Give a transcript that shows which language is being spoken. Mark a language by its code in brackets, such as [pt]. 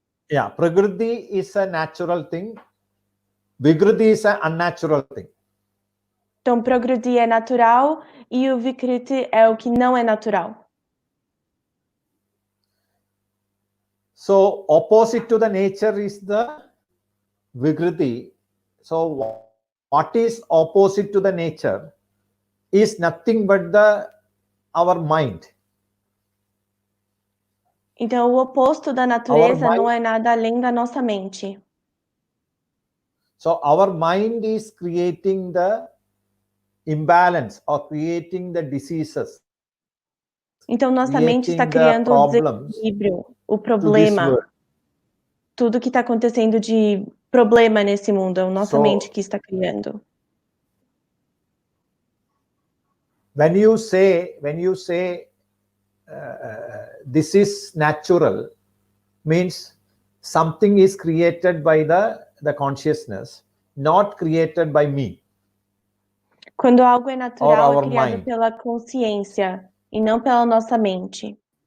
[en] Yeah, Prakriti is a natural thing. Vikriti is an unnatural thing. [pt] Então, Prakriti é natural e o Vikriti é o que não é natural. [en] So opposite to the nature is the Vikriti. So what is opposite to the nature is nothing but our mind. [pt] Então, o oposto da natureza não é nada além da nossa mente. [en] So our mind is creating the imbalance or creating the diseases [pt] Então, nossa mente está criando o desequilíbrio, o problema, tudo que está acontecendo de problema nesse mundo, é a nossa mente que está criando. [en] When you say this is natural, means something is created by the consciousness, not created by me. [pt] Quando algo é natural, é criado pela consciência e não pela nossa mente.